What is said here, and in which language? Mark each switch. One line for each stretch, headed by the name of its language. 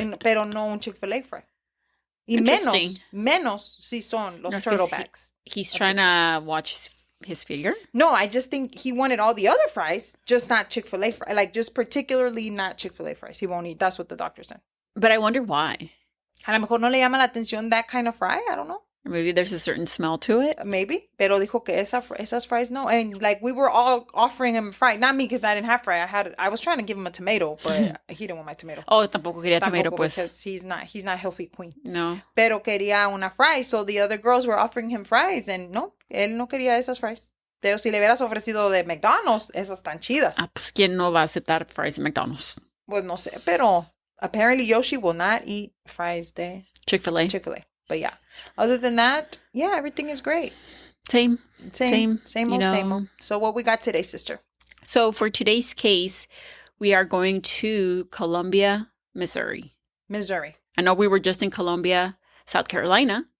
Spanish: Pero no un Chick-fil-A fry. Y
English: Interesting.
Spanish: menos si son los No, es que
English: turtlebacks. He's trying to watch his figure? No, I just think he wanted all the other fries, just not Chick-fil-A fries. Like, just particularly not Chick-fil-A fries. He won't eat. That's what the doctor said. But I wonder why.
Spanish: A lo mejor no le llama la atención
English: that kind of fry. I don't know. Or maybe there's a certain smell to it. Maybe.
Spanish: Pero dijo que esas fries, no.
English: And, like, we were all offering him a fry. Not me, because I didn't have fry. I was trying to give him a tomato, but he didn't want my tomato.
Spanish: Oh, tampoco quería tomato, pues.
English: Because he's not healthy queen. No.
Spanish: Pero quería una fry.
English: So the other girls were offering him fries.
Spanish: And no, él no quería esas fries. Pero si le hubieras ofrecido de McDonald's, esas están chidas. Ah, pues, ¿quién no va a aceptar fries en McDonald's? Pues no sé, pero
English: apparently Yoshi will not eat fries
Spanish: de
English: Chick-fil-A. But yeah, other than that, yeah, everything is great. Same Same old. So what we got today, sister? So for today's case, we are going to Columbia, Missouri. I know we were just in Columbia, South Carolina.